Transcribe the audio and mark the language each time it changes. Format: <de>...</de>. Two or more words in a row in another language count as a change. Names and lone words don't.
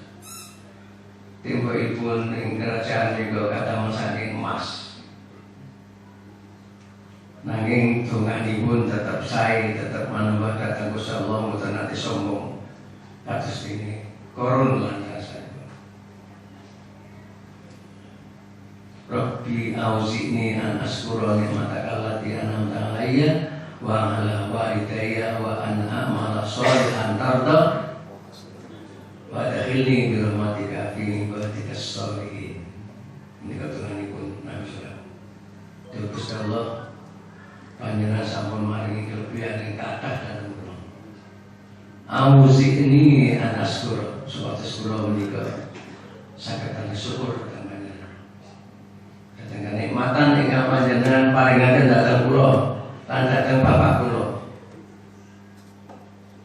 <jv>Tembokipun ing kerajaan menika kadamel saking emas. Nanging donganipun tetap sae, tetap manembah dhateng Gusti Allah mboten nate sombong. Kados dene korun lan rasane.</jv> <ar>رب أوزعني أن أشكر نعمتك التي أنعمت علي وعلى والدي وأن أعمل صالحا ترضى وأدخلني برحمتك في عبادك صالحين.</ar> <jv>Ini katunanipun Nabi</jv> <ar>صلى الله عليه وسلم.</ar> <jv>Gusti Allah panjenengan sampun maringi kelebihan ing kathah dhateng kula.</jv> <ar>أوزعني أن أشكر</ar> <jv>supados kula menika saged syukur dhateng panjenengan. Dhateng kenikmatan ingkang panjenengan paringaken dhateng kula lan dhateng bapak kula.</jv>